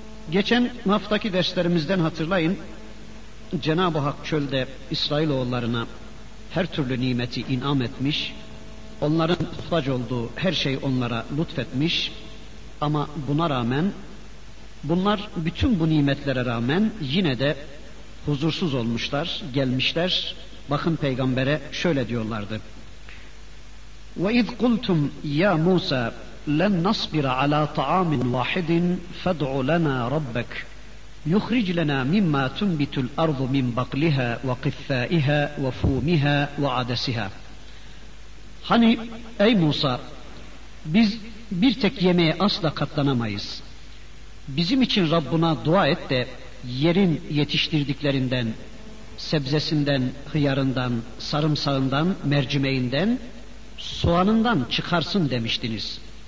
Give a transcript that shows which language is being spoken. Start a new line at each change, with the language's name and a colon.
Turkish: Geçen haftaki derslerimizden hatırlayın, Cenab-ı Hak çölde İsrailoğullarına her türlü nimeti inam etmiş, onların muhtaç olduğu her şeyi onlara lütfetmiş, ama buna rağmen, bunlar bütün bu nimetlere rağmen yine de huzursuz olmuşlar, gelmişler. Bakın peygambere şöyle diyorlardı:
Arabic: وَاِذْ قُلْتُمْ يَا مُوسَى لَنْ نَصْبِرَ عَلَى طَعَامٍ وَاحِدٍ فَدْعُ لَنَا رَبَّكْ يُخْرِجْ لَنَا مِمَّا تُنْبِتُ الْأَرْضُ مِنْ بَقْلِهَا وَقِثَّائِهَا وَفُومِهَا وَعَدَسِهَا.
Turkish: Hani ey Musa, biz bir tek yemeğe asla katlanamayız. Bizim için Rabbuna dua et de yerin yetiştirdiklerinden, sebzesinden, hıyarından, sarımsağından, mercimeğinden, soğanından çıkarsın demiştiniz.